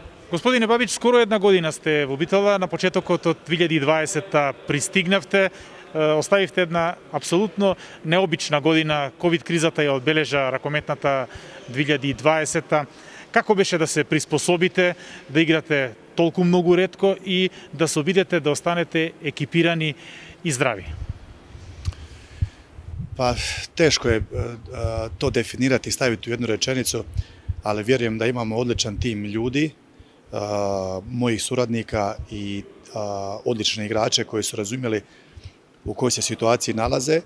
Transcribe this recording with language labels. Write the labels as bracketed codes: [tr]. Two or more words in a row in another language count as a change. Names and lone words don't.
[mk] Господине Бабич, скоро една година сте во Битола, на почетокот од 2020 пристигнавте, оставивте една апсолутно необична година, ковид кризата ја одбележа ракометната 2020. Како беше да се приспособите, да играте толку многу ретко и да се обидете да останете екипирани и здрави? [hr] Pa teško je to definirati i staviti u jednu rečenicu, ali vjerujem da imamo odličan tim ljudi, mojih suradnika i odlične igrače koji su razumjeli u kojoj se situaciji nalaze.